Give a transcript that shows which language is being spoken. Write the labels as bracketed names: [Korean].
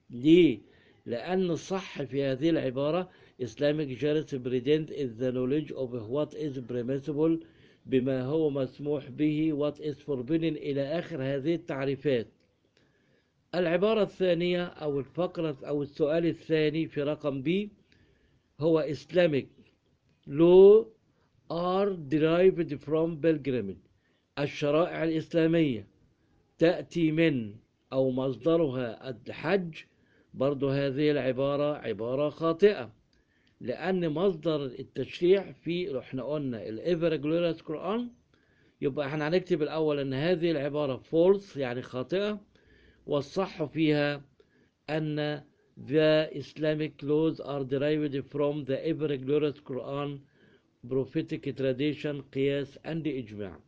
[Arabic] ليه؟ لأن الصح في هذه العبارة [English] Islamic jurisprudence is the knowledge of what is permissible، [Arabic] بما هو مسموح به، [English] what is forbidden [Arabic] إلى آخر هذه التعريفات. العبارة الثانية أو الفقرة أو السؤال الثاني في رقم B هو [English] Islamic law are derived from Belgrade. [Arabic] الشرائع الإسلامية تأتي من أو مصدرها الحج. برضو هذه العبارة عبارة خاطئة، لأن مصدر التشريع في احنا قلنا الإيفر جلوريس قرآن، يبقى احنا هنكتب الأول أن هذه العبارة فولس يعني خاطئة، والصح فيها أن [English] the Islamic laws are derived from the ever glorious Quran prophetic tradition [Arabic] قياس and إجماع.